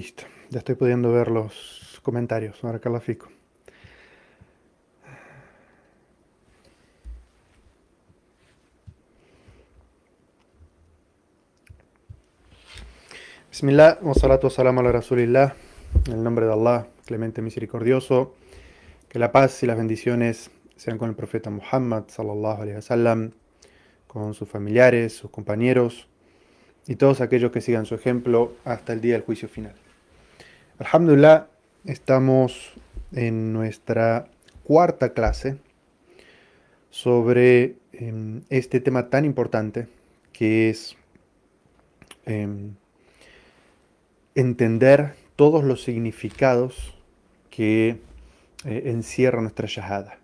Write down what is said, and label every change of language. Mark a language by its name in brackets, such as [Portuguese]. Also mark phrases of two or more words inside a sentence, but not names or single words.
[Spanish] Listo. Ya estoy pudiendo ver los comentarios. [Arabic] بارك الله فيكم. بسم الله، والصلاة والسلام على رسول الله. [Spanish] En el nombre de Allah, clemente misericordioso. Que la paz y las bendiciones sean con el profeta Muhammad, [Arabic] صلى الله عليه وسلم, [Spanish] con sus familiares, sus compañeros y todos aquellos que sigan su ejemplo hasta el día del juicio final. Alhamdulillah, estamos en nuestra cuarta clase sobre este tema tan importante que es entender todos los significados que encierra nuestra shahada.